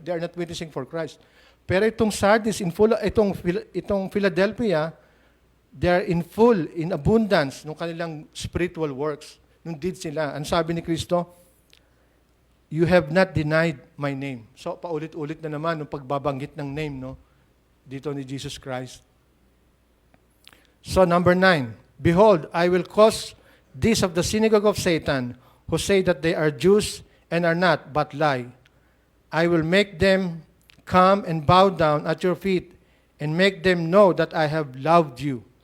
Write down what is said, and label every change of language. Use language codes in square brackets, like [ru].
[en] They are not witnessing for Christ. [tl] Pero itong Sardis, itong Philadelphia, [en] they are in full, in abundance, [tl] ng kanilang spiritual works, ng deeds nila. Ang sabi ni Kristo, [en] you have not denied my name. [tl] So, paulit-ulit na naman, ng pagbabanggit ng name, no? Dito ni Jesus Christ. [en] So, number 9, behold, I will cause these of the synagogue of Satan, who say that they are Jews and are not, but lie. I will make them come and bow down at your feet and make them know that I have loved you.